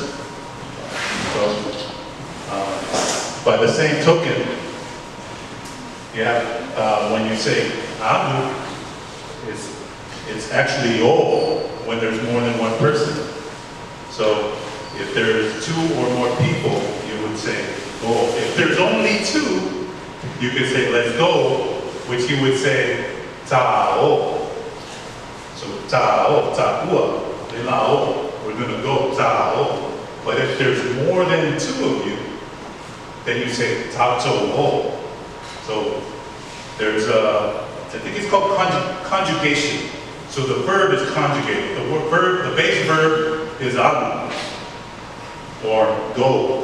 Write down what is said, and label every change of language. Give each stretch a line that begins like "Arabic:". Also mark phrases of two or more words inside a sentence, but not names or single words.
English: So by the same token, you have, when you say amu, it's actually o when there's more than one person. So if there's two or more people, you would say go. If there's only two, you could say let's go, which you would say ta'o.
Samoan: So ta'o, ta'ua, lela'o,
English: we're gonna go ta'o. But if there's more than two of you, then you say ta'to'o. So there's I think it's called conjugation. So the verb is conjugated. The base verb is alu, or go.